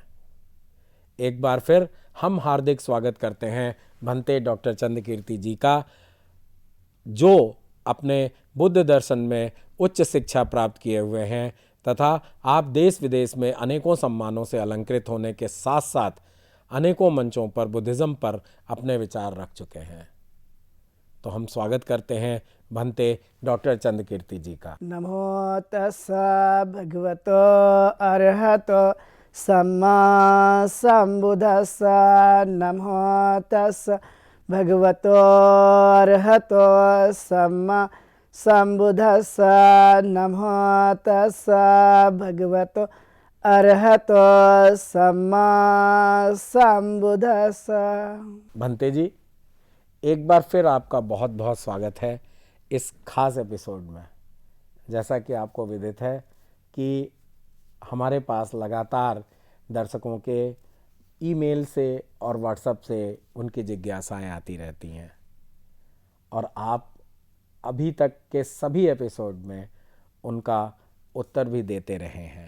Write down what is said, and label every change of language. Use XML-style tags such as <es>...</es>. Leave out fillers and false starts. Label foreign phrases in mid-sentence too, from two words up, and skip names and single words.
<hi>एक बार फिर हम हार्दिक स्वागत करते हैं भंते डॉक्टर चंद्रकीर्ति जी का, जो अपने बुद्ध दर्शन में उच्च शिक्षा प्राप्त किए हुए हैं तथा आप देश विदेश में अनेकों सम्मानों से अलंकृत होने के साथ साथ अनेकों मंचों पर बुद्धिज़्म पर अपने विचार रख चुके हैं। तो हम स्वागत करते हैं भंते डॉक्टर चंद्रकीर्ति जी का।</hi> <pi>नमो तस्सा भगवतो अरहतो सम्मा सम्बुद्धस्सा। नमो तस्सा भगवतो अरहतो सम्मा सम्बुद्धस्सा। नमो तस्सा भगवतो अरहतो सम्मा सम्बुद्धस्सा।</pi> <hi>भंते जी, एक बार फिर आपका बहुत बहुत स्वागत है इस खास एपिसोड में। जैसा कि आपको विदित है कि हमारे पास लगातार दर्शकों के ईमेल से और व्हाट्सएप से उनकी जिज्ञासाएं आती रहती हैं और आप अभी तक के सभी एपिसोड में उनका उत्तर भी देते रहे हैं।</hi>